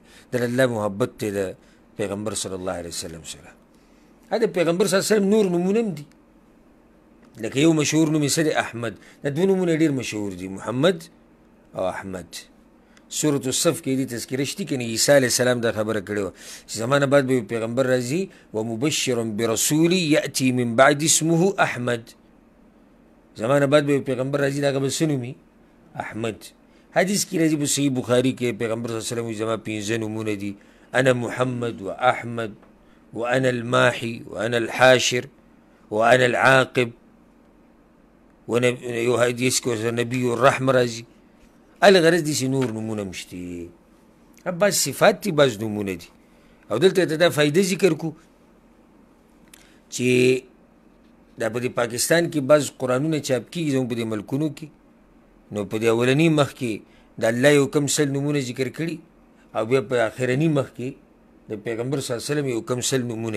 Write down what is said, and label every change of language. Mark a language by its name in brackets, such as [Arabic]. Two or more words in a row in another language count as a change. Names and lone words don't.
[Pashto] د الله محبت دی د پیغمبر [Arabic] صلی الله علیه وسلم [Pashto] سره. د پیغمبر [Arabic] صلی الله علیه وسلم [Pashto] نور نومونه هم دي، لکه یو مشهور نوم یې څه دی؟ احمد. دا دوه نومونه ډېر مشهور دي، محمد او احمد. سورة الصف کې دې تذکره شته کنه، عیسی [Arabic] علیه السلام [Pashto] دا خبره کړې وه چې زمانه بعد به یو پیغمبر راځي [Arabic] ومبشرا برسول یأتي من بعد اسمه احمد. [Pashto] زمانه بعد به یو پیغمبر راځي، دا هغه به څه نومي؟ احمد. حدیث کې راځي په صحیح بخاري کې پیغمبر [Arabic] صلی الله علیه وسلم [Pashto] وایي زما 15 نومونه دي، [Arabic] انا محمد و احمد وانا الماحي وانا الحاشر وانا العاقب. [Pashto] یو حدیث کې نبی الرحمه راځي. الغرض داسې نور نومونه هم شته، بعض صفات دي، بعض نومونه دي. او دلته ته دا فایده ذکر کو چې دا په پاکستان کې بعض قرآنونه چاپ کېږي زموږ په دې ملکونو کې، نو په دې اولني مخ کې د الله یو کم سل نومونه ذکر کړي او بیا په آخرني مخ کې د پیغمبر [Arabic] صلی الله علیه وسلم [Pashto] یو کم سل نومونه.